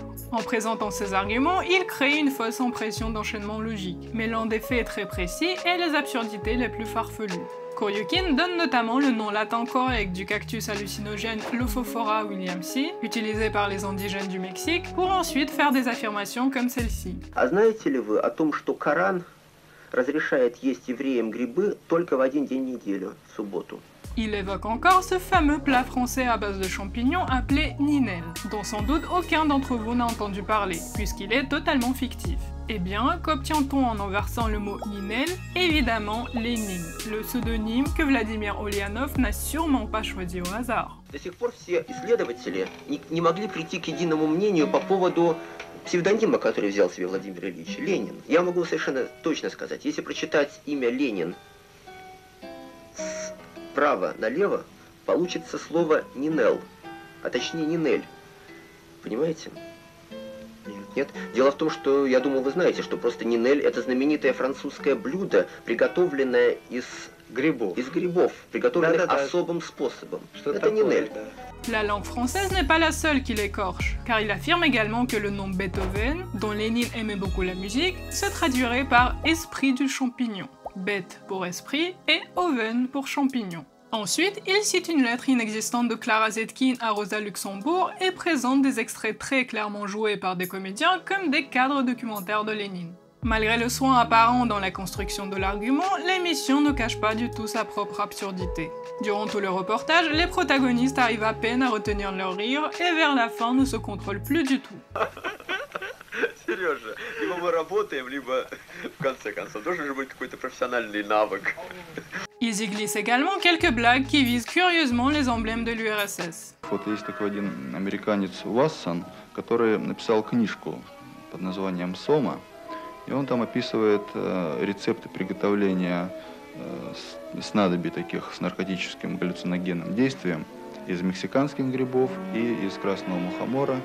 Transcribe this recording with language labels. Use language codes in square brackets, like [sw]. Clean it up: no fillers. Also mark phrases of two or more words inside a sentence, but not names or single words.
[fr] En présentant ses arguments, il crée une fausse impression d'enchaînement logique, mêlant des faits très précis et les absurdités les plus farfelues. Kouriokin donne notamment le nom latin correct du cactus hallucinogène Lophophora williamsi, utilisé par les indigènes du Mexique, pour ensuite faire des affirmations comme celle-ci. [ru] Разрешает есть евреям грибы только в один день в неделю, в субботу. [fr] Il évoque encore ce fameux plat français à base de champignons appelé ninel, dont sans doute aucun d'entre vous n'a entendu parler, puisqu'il est totalement fictif. Eh bien, qu'obtient-on en inversant le mot ninel? Évidemment, Lénine, le pseudonyme que Vladimir Ulyanov n'a sûrement pas choisi au hasard. [ru] До сих пор все исследователи не могли прийти к единому мнению по поводу псевдонима, который взял себе Владимир Ильич, Ленин. Я могу совершенно точно сказать, если прочитать имя Ленин справа налево, получится слово Нинел, а точнее Нинель. Понимаете? Нет. Дело в том, что, я думал, вы знаете, что просто Нинель — это знаменитое французское блюдо, приготовленное из грибов, приготовленных особым способом. Это Нинель. [fr] La langue française n'est pas la seule qui l'écorche, car il affirme également que le nom Beethoven, dont Lénine aimait beaucoup la musique, se traduirait par esprit du champignon. Bête pour esprit et Oven pour champignon. Ensuite, il cite une lettre inexistante de Clara Zetkin à Rosa Luxembourg et présente des extraits très clairement joués par des comédiens comme des cadres documentaires de Lénine. Malgré le soin apparent dans la construction de l'argument, l'émission ne cache pas du tout sa propre absurdité. Durant tout le reportage, les protagonistes arrivent à peine à retenir leur rire et vers la fin ne se contrôlent plus du tout. [ru] Сережа, либо мы работаем, либо в конце концов должен же быть какой-то профессиональный навык. [fr] Ils y glissent également quelques blagues qui visent curieusement les emblèmes de l'URSS. [ru] Вот есть такой один американец Уассон, который написал книжку под названием «Сома», и он там описывает рецепты приготовления снадобий таких с наркотическим галлюциногенным действием из мексиканских грибов и из красного мухомора.